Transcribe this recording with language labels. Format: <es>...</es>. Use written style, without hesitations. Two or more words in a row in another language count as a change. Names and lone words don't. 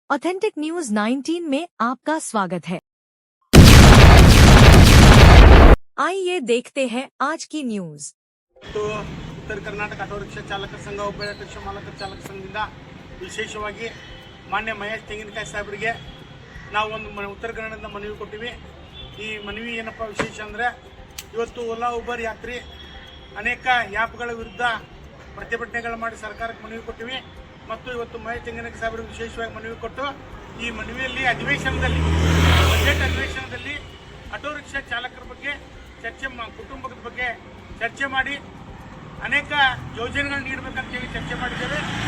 <hi>ऑथेंटिक न्यूज 19 में आपका स्वागत है। आइए देखते हैं आज की न्यूज।</hi> <kn>तो उत्तर कर्नाटक ಆಟೋ ರಿಕ್ಷಾ ಚಾಲಕರ ಸಂಘ ಹುಬ್ಬಳ್ಳಿ ಆಟೋ ರಿಕ್ಷಾ ಮಾಲಕರ ಚಾಲಕ ಸಂಘದಿಂದ ವಿಶೇಷವಾಗಿ ಮಾನ್ಯ ಮಹೇಶ್ ತೆಂಗಿನಕಾಯಿ ಸಾಹೇಬರಿಗೆ ನಾವು ಒಂದು ಉತ್ತರ ಕನ್ನಡದಿಂದ ಮನವಿ ಕೊಟ್ಟಿವಿ। ಈ ಮನವಿ ಏನಪ್ಪ ವಿಶೇಷ ಅಂದರೆ ಇವತ್ತು ಓಲಾ ಉಬರ್ ಯಾತ್ರಿ ಅನೇಕ ಆ್ಯಪ್ಗಳ ವಿರುದ್ಧ ಪ್ರತಿಭಟನೆಗಳು ಮಾಡಿ ಸರ್ಕಾರಕ್ಕೆ ಮನವಿ ಕೊಟ್ಟಿವಿ ಮತ್ತು ಇವತ್ತು ಮಹೇಶ್ ತೆಂಗಿನಕಾಯಿ ಸಾಹೇಬರಿಗೆ ವಿಶೇಷವಾಗಿ ಮನವಿ ಕೊಟ್ಟು ಈ ಮನವಿಯಲ್ಲಿ ಅಧಿವೇಶನದಲ್ಲಿ ಬಜೆಟ್ ಅಧಿವೇಶನದಲ್ಲಿ ಆಟೋ ರಿಕ್ಷಾ ಚಾಲಕರ ಬಗ್ಗೆ ಚರ್ಚೆ ಕುಟುಂಬದ ಬಗ್ಗೆ ಚರ್ಚೆ ಮಾಡಿ ಅನೇಕ ಯೋಜನೆಗಳನ್ನು ನೀಡಬೇಕಂತೇಳಿ ಚರ್ಚೆ ಮಾಡಿದ್ದೇವೆ।</kn>